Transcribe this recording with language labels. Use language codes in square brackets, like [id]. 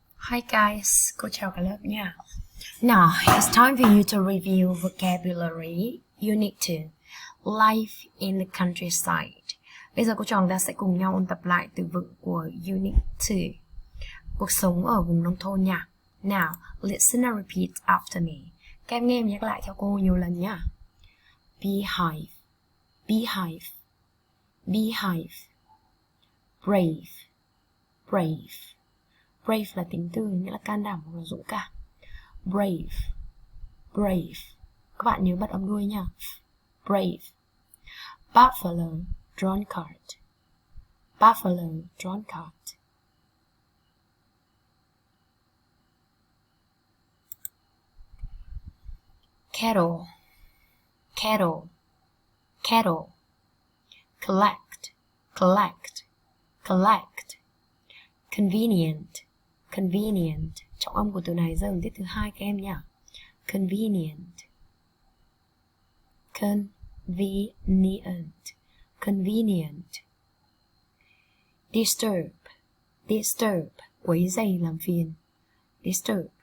[en] Hi guys, [vi] cô chào cả lớp nha. [en] Now, it's time for you to review vocabulary Unit 2, Life in the Countryside. [vi] Bây giờ cô trò ta sẽ cùng nhau ôn tập lại từ vựng của Unit 2, cuộc sống ở vùng nông thôn nha. [en] Now, listen and repeat after me. [vi] Các em nghe em nhắc lại theo cô nhiều lần nha. Beehive, beehive, beehive. Brave, brave. Brave là tính từ nghĩa là can đảm hoặc là dũng cảm. Brave, brave. Các bạn nhớ bật âm đuôi nha. [en] Brave. Buffalo, drawn card. Buffalo, drawn card. Kettle, kettle, kettle. Collect, collect, collect. Convenient, convenient. [vi] Trọng âm của từ này rơi vào tiết thứ hai các em nhé. [en] Convenient, convenient, convenient. [vi] Disturb, disturb. Quấy rầy làm phiền. Disturb.